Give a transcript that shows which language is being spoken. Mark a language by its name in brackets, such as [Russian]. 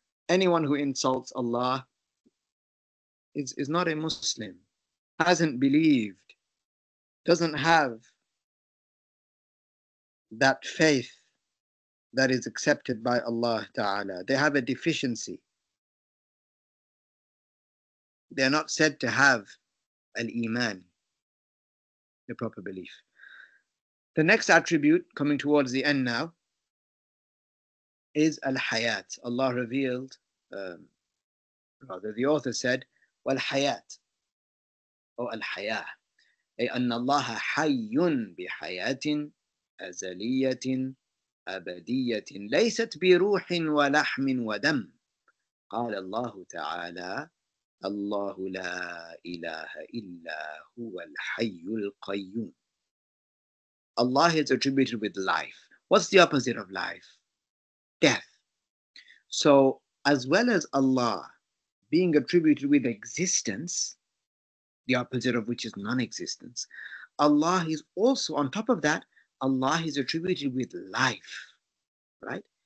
[English] Anyone who insults Allah is not a Muslim, hasn't believed, doesn't have that faith that is accepted by Allah Ta'ala. They have a deficiency. They are not said to have al-Iman, the proper belief. The next attribute, coming towards the end now, is al-Hayat. Allah revealed, rather the author said, wal-Hayat, or al-Hayah, [Arabic] أي أن الله حي بحياة أزلية أبدية ليست بروح ولحم ودم. قال الله تعالى الله لا إله إلا هو الحي القيوم. [English] Allah is attributed with life. What's the opposite of life? Death. So as well as Allah being attributed with existence, the opposite of which is non-existence, Allah is also, on top of that, Allah is attributed with life, right?